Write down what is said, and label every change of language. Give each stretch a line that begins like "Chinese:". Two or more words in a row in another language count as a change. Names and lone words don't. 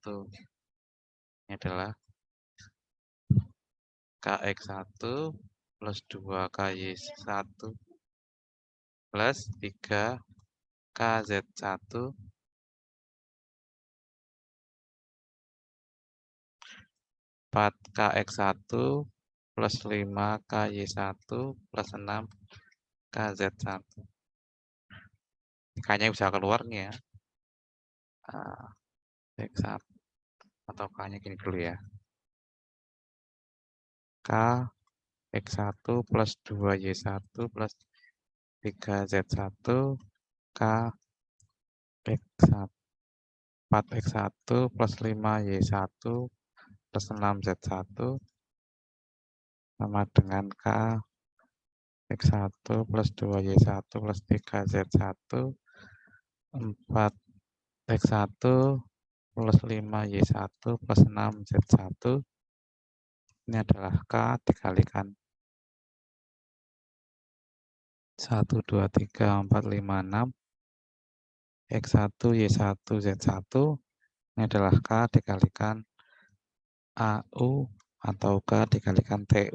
Indonesian: Ini adalah KX1 plus 2 KY1 plus 3 KZ1 4 KX1 plus 5 KY1 plus 6 KZ1. K-nya bisa keluar nih ya. X1 atau K-nya gini dulu ya. K X1 plus 2Y1 plus 3Z1 K X1 4X1 plus 5Y1 plus 6Z1 sama dengan K X1 plus 2Y1 plus 3Z1 4X1 plus 5Y1 plus 6Z1 ini adalah K dikalikan 1, 2, 3, 4, 5, 6 X1, Y1, Z1 ini adalah K dikalikan AU atau K dikalikan TU.